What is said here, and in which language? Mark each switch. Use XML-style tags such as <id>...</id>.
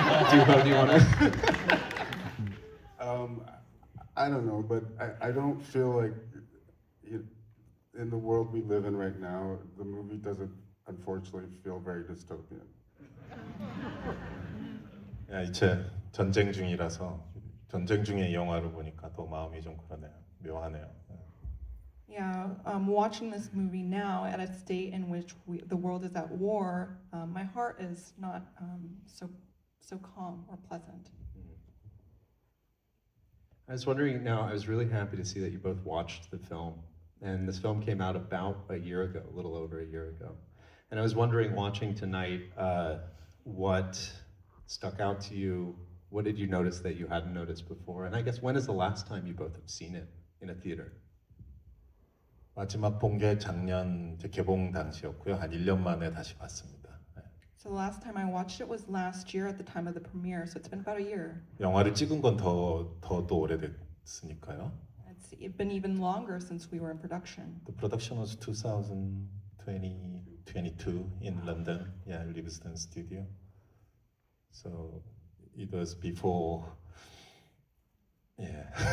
<en>Duho, do you want to? I don't know, but I don't feel like in the world we live in right now, the movie doesn't unfortunately feel very dystopian.</en> <ko>야, 이제 전쟁 중이라서 전쟁 중에 이 영화를 보니까 더 마음이 좀 그러네요. 묘하네요.</ko> <en>Yeah, watching this movie now at a state in which the world is at war, my heart is not so calm or pleasant. I was wondering now, I was really happy to see that you both watched the film. And this film came out about a year ago, a little over a year ago. And I was wondering, watching tonight, what stuck out to you? What did you notice that you hadn't noticed before? And I guess, when is the last time you both have seen it in a theater?</en> <ko>마지막 본 게 작년 개봉 당시였고요. 한 1년 만에 다시 봤습니다.</ko> <en>So the last time I watched it was last year at the time of the premiere, so it's been about a year.</en> <ko>영화를 찍은 건 더 오래됐으니까요.</ko> <en>It's been even longer since we were in production. The production was 2022 in London, yeah, Livingston Studio. So it was before, yeah.</en>